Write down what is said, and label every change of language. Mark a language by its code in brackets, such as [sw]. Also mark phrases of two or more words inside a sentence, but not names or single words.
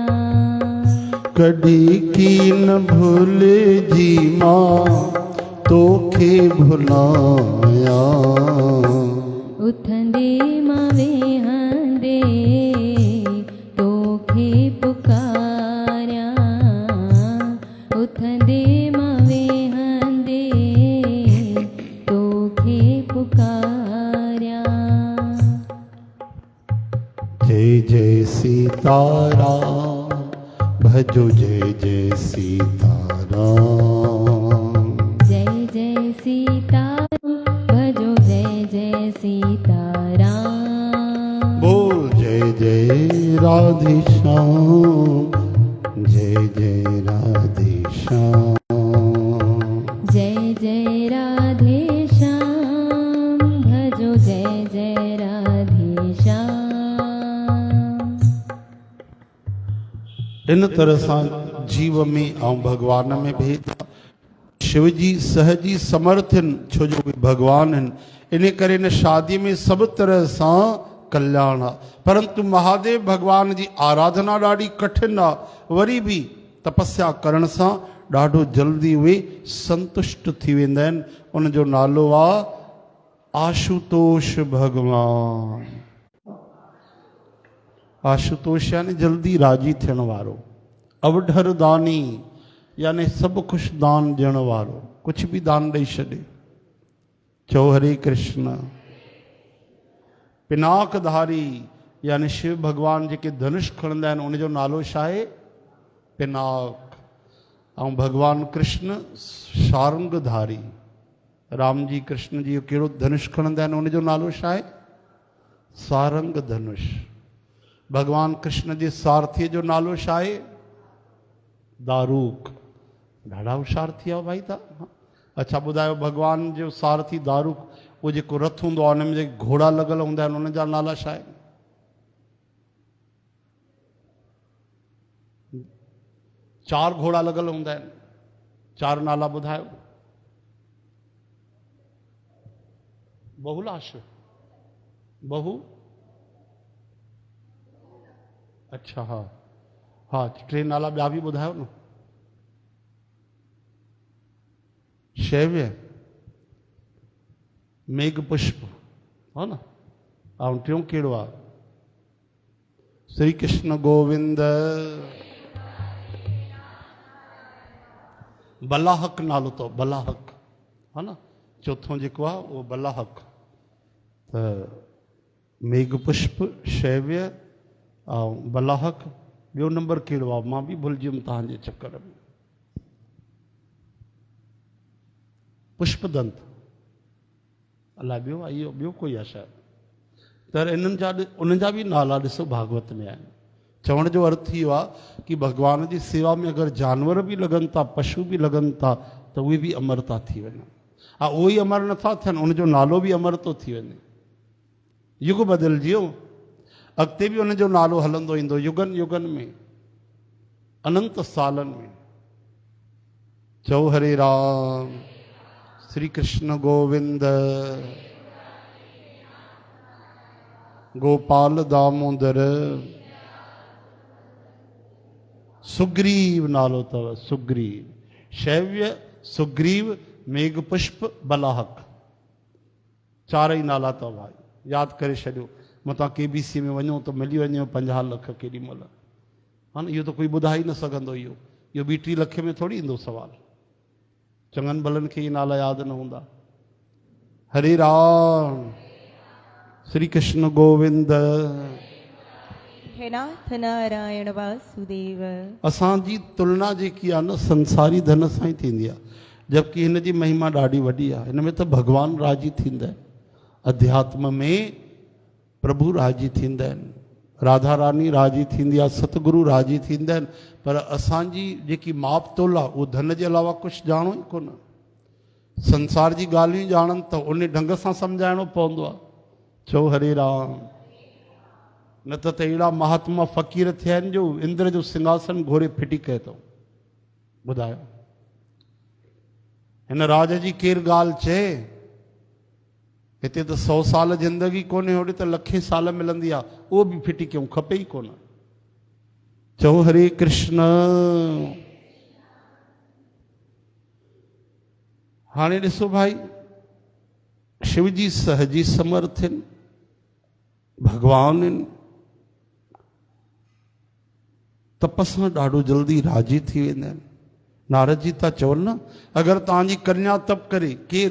[sd] कॾी की न भूल जी मां तोखे भुलाया। उथंदे मां वेहंदे तोखे पुकारिया, उथंदे मां वेहंदे तोखे पुकारिया। [hi] जय जय सीताराम भजो, जय जय सीताराम। जय जय सीताराम भजो, जय जय सीताराम। बोल जय जय राधे श्याम, जय जय राधे श्याम। जय जय राधे श्याम भजो, जय जय राधे श्याम। [sd] इन तरह सां जीव में ऐं भगवान में भेद। शिव जी सहजी समर्थ आहिनि, छो जो उहे भगवान आहिनि। इन करे इन शादी में सभु तरह सां कल्याण आहे। परंतु महादेव भगवान जी आराधना ॾाढी कठिन आहे, वरी बि तपस्या करण सां ॾाढो जल्दी उहे संतुष्ट थी वेंदा आहिनि। उनजो नालो आहे आशुतोष भगवान। आशुतोष यानी जल्दी राजी थियण वारो, अवढर दानी यानी सभु कुझु दान ॾियण वारो, कुझु बि दान ॾेई छॾे। चओ हरे कृष्ण। पिनाकधारी यानी शिव भगवान जेके धनुष खणंदा आहिनि उनजो नालो छा आहे? पिनाक। ऐं भगवान कृष्ण सारंगधारी। राम जी कृष्ण जी कहिड़ो धनुष खणंदा आहिनि उनजो नालो छा आहे? सारंग धनुष। भगवान कृष्ण जे सारथीअ जो नालो छा आहे? दारूक। ॾाढा होशियार थी विया भाई तव्हां। अच्छा ॿुधायो, भगवान जो सारथी दारूक, उहो जेको रथ हूंदो आहे हुन में जेके घोड़ा लॻल हूंदा आहिनि उन जा नाला छा आहिनि? चार घोड़ा लॻल हूंदा आहिनि, चार नाला ॿुधायो। बहुलाश, बहु, अच्छा हा हा, टे नाला ॿिया बि ॿुधायो न। शैव्य, मेघ पुष्प, हा न। ऐं टियों कहिड़ो आहे? श्री कृष्ण गोविंद। बलाहक नालो अथव, बलाहक, हा न। चौथों जेको आहे उहो बलाहक। त मेघ पुष्प, शैव्य ऐं बलाहक। ॿियो नंबर कहिड़ो आहे? मां बि भुलिजी वियुमि तव्हांजे चक्कर में। पुष्पदंत, अलाए ॿियो आहे इहो, ॿियो कोई आहे शायदि। त इन्हनि जा उन्हनि जा बि नाला ॾिसो भागवत में आहिनि। चवण जो अर्थ इहो आहे कि भगवान जी सेवा में अगरि जानवर बि लॻनि था, पशु बि लॻनि था, त उहे बि अमर था थी वञनि। हा, उहे ई अमर नथा थियनि, उनजो नालो बि अमर थो थी वञे। युग बदिलजी वियो, अॻिते बि उनजो नालो हलंदो ईंदो युगनि युगनि में, अनंत सालनि में। चओ हरे राम। श्री कृष्ण गोविंद। गोपाल दामोदर। सुग्रीव नालो अथव, सुग्रीव। शैव्य, सुग्रीव, मेघ पुष्प, बलाहक। चारई नाला अथव भाई, यादि करे छॾियो। मतां KBC में वञो त मिली वञे 50 लख केॾी महिल, हा न। इहो त कोई ॿुधाए ई न सघंदो। इहो 2-3 लख में थोरी ईंदो सुवाल। चङनि भलनि खे इहे नाला यादि न हूंदा। हरे राम। श्री कृष्ण गोविंद। हे नाथ नारायण वासुदेव। असांजी तुलना जेकी आहे न संसारी धन सां ई थींदी आहे, जबकि हिन जी महिमा ॾाढी वॾी आहे। हिन में त भगवान राजी थींदा आहिनि। अध्यात्म में प्रभु राजी थींदा आहिनि, राधा रानी राजी थींदी आहे, सतगुरु राजी थींदा आहिनि। पर असांजी जेकी माप तोल आहे उहो धन जे अलावा कुझु ॼाणो ई कोन। संसार जी ॻाल्हियूं ॼाणनि त उन ढंग सां सम्झाइणो पवंदो आहे। चओ हरे राम। न त अहिड़ा महात्मा फ़क़ीर थिया आहिनि जो इंद्र जो सिंहासन घोड़े फिटी कयो अथऊं। ॿुधायो, हिन राज जी केरु ॻाल्हि चए? हिते त 100 साल ज़िंदगी कोन्हे, होॾे त लखे साल मिलंदी आहे, उहो बि फिटी कयूं खपे ई कोन। चओ हरे कृष्ण। हाणे ॾिसो भाई, शिव जी सहजी समर्थ आहिनि, भगवान आहिनि, तप सां ॾाढो जल्दी राजी थी वेंदा आहिनि। नारद जी था चवनि न, अगरि तव्हांजी कन्या तप करे, केरु?